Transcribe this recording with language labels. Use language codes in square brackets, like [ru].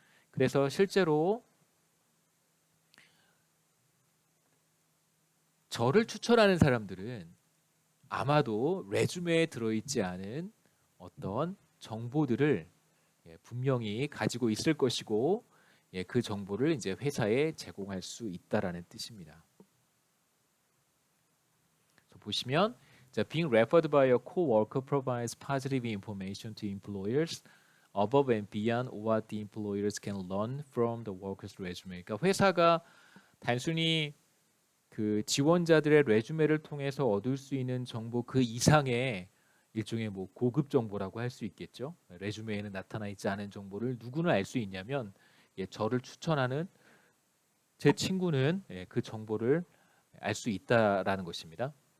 [ko] 그래서 실제로 저를 추천하는 사람들은 아마도 레주메에 들어있지 않은 어떤 정보들을 분명히 가지고 있을 것이고 그 정보를 이제 회사에 제공할 수 있다라는 뜻입니다. 보시면 [en] being referred by a coworker provides positive information to employers above and beyond what the employers can learn from the worker's resume. [ko] 그러니까 회사가 단순히 그 지원자들의 레주메를 통해서 얻을 수 있는 정보 그 이상의 일종의 뭐 고급 정보라고 할 수 있겠죠. 레주메에는 나타나 있지 않은 정보를 누구는 알 수 있냐면 저를 추천하는 제 친구는 그 정보를 알 수 있다라는 것입니다.